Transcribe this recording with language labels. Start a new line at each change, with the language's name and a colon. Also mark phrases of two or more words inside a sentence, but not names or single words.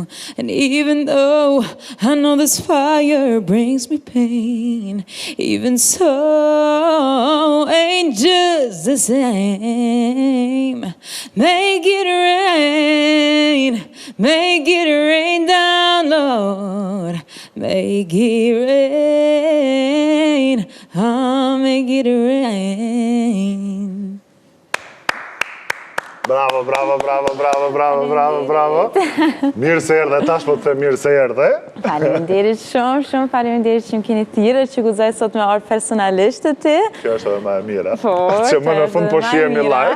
English: And even though I know this fire brings me pain, even so ain't just the same. Make it rain down, Lord, make it rain, oh, make it rain. Bravo, bravo, bravo, bravo, bravo, bravo, bravo.
Albanian: Mirë se erdhe, tash po të them mirë se erdhe. Faleminderit shumë, faleminderit që më keni thirrë që guxoj sot me ardh personalisht të ti. Kjo është edhe më e mira. Po, që më në fund po shihemi live.